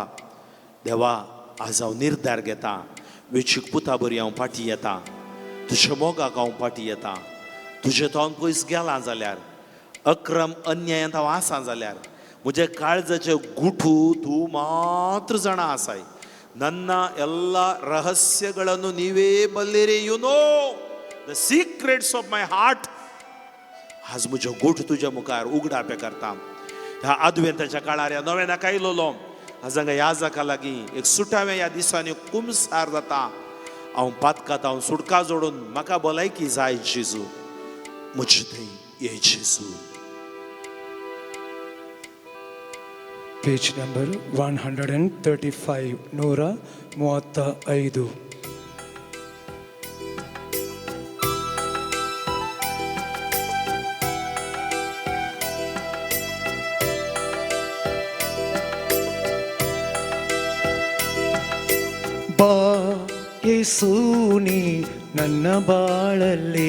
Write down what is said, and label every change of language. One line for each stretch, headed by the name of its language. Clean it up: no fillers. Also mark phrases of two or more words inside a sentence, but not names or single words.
Konkani: देवा, आज हांव निर्धार घेता, वेचीक पुता बरी हांव फाटी येता, तुज्या मोगाक हांव फाटी येता. तुजें तोंड पयस गेलां जाल्यार, अक्रम अन्यायांत हांव आसां जाल्यार, म्हजे काळजाचे गुठू तूं मात्र जाणा आसाय.
Kannada: ನನ್ನ ಎಲ್ಲ ರಹಸ್ಯಗಳನ್ನು ನೀವೇ ಬಲ್ಲಿರಿ.
English: you know the secrets of my heart.
Konkani: आज म्हजो गोठ तुज्या मुखार उगडापे करता. ह्या आदवेंताच्या काळार ह्या नव्यान आयलोलो आज हांगा याजका लागीं एक सुटाव्या ह्या दिसांनी कुमसार जाता. हांव पातकात, हांव सुडका जोडून म्हाका भलायकी जाय जेजू, म्हजे थंय ये जेजू.
English: page number 135, 135.
Kannada: ಬಾ ಯೇಸುನಿ ನನ್ನ ಬಾಳಲ್ಲಿ,